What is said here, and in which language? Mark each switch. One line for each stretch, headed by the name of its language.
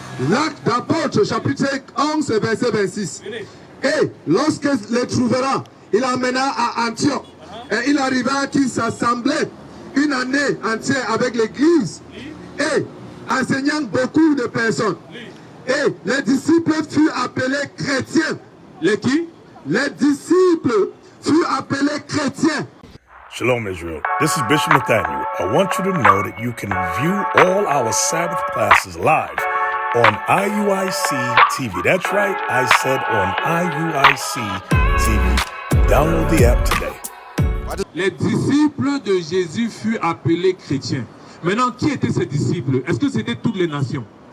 French: L'acte d'apôtre, chapitre 11, verset 26. Et lorsque les trouvera, il amena à Antioche. Et il arriva qu'il s'assemblait une année entière avec l'église. Et enseignant beaucoup de personnes. Et les disciples furent appelés chrétiens. Les qui? Les disciples furent appelés chrétiens.
English: Shalom Israel, this is Bishop Nathaniel. I want you to know that you can view all our Sabbath classes live on IUIC TV. That's right, I said on IUIC TV. Download the app today.
French: Les disciples de Jésus furent appelés chrétiens. Maintenant, qui étaient ces disciples? Est-ce que c'était toutes les nations?